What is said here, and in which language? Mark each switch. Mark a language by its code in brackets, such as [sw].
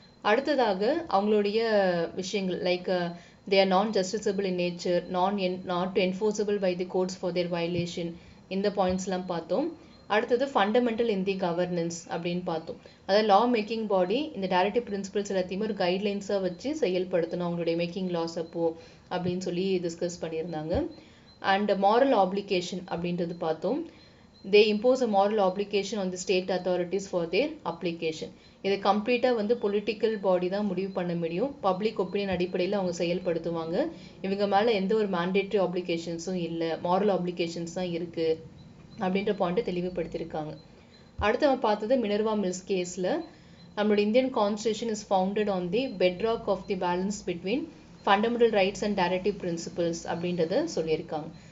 [ta] அடுத்ததாக அவங்களுடைய விஷயங்கள் [en] like they are non justiciable in nature, not enforceable by the courts for their violation, [ta] இந்த பாயிண்ட்ஸ்லாம் பார்த்தோம். அடுத்தது ஃபண்டமெண்டல் இன் தி கவர்னன்ஸ் அப்படின்னு பார்த்தோம். அதாவது லா மேக்கிங் பாடி இந்த டைரக்டிவ் பிரின்சிபல்ஸ் எல்லாத்தையுமே ஒரு கைட்லைன்ஸாக வச்சு செயல்படுத்தணும் அவங்களுடைய மேக்கிங் லாஸ் அப்போ அப்படின்னு சொல்லி டிஸ்கஸ் பண்ணியிருந்தாங்க. அண்ட் மாரல் ஆப்ளிகேஷன் அப்படின்றது பார்த்தோம். [en] they impose a moral obligation on the state authorities for their application. [ta] இது கம்ப்ளீட்டாக வந்து பொலிட்டிக்கல் பாடி தான் முடிவு பண்ண முடியும். பப்ளிக் ஒப்பீனியன் அடிப்படையில் அவங்க செயல்படுத்துவாங்க. இவங்க மேலே எந்த ஒரு மேண்டேட்ரி ஆப்ளிகேஷன்ஸும் இல்லை, மாரல் ஆப்ளிகேஷன்ஸ் தான் இருக்குது அப்படின்ற பாயிண்ட்டை தெளிவுபடுத்தியிருக்காங்க. அடுத்து நம்ம பார்த்தது மினர்வா மில்ஸ் கேஸில் நம்மளோட [en] Indian constitution is founded on the bedrock of the balance between fundamental rights and directive principles [ta] அப்படின்றத சொல்லியிருக்காங்க.